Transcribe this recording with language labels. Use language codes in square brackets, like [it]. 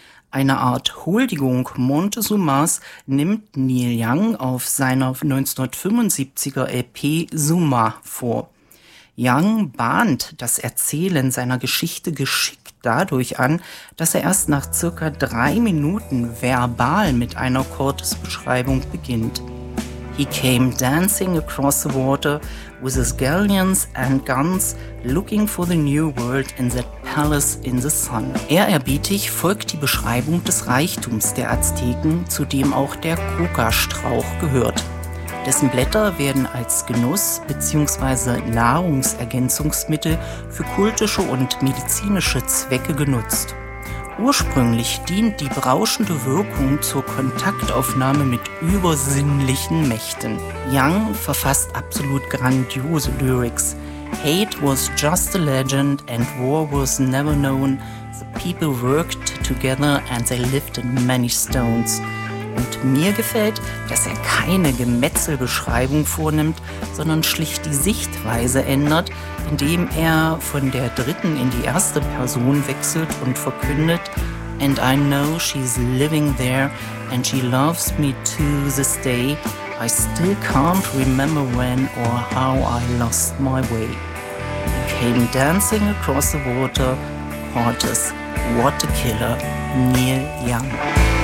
[de] Eine Art Huldigung Montezumas nimmt Neil Young auf seiner 1975er EP Zuma vor. Young bahnt das Erzählen seiner Geschichte geschickt dadurch an, dass er erst nach circa 3 Minuten verbal mit einer Cortés-Beschreibung beginnt. [en] "He came dancing across the water with his galleons and guns, looking for the new world in that palace in the sun." [de] Ehrerbietig folgt die Beschreibung des Reichtums der Azteken, zu dem auch der Coca-Strauch gehört. Dessen Blätter werden als Genuss- bzw. Nahrungsergänzungsmittel für kultische und medizinische Zwecke genutzt. Ursprünglich dient die berauschende Wirkung zur Kontaktaufnahme mit übersinnlichen Mächten. Young verfasst absolut grandiose Lyrics. [en] "Hate was just a legend and war was never known. The people worked together and they lifted many stones." [de] Und mir gefällt, dass er keine Gemetzelbeschreibung vornimmt, sondern schlicht die Sichtweise ändert, indem er von der dritten in die erste Person wechselt und verkündet: [en] "And I know she's living there and she loves me to this day. I still can't remember when or how I lost my way. He came dancing across the water, Cortés, what a killer, Neil Young."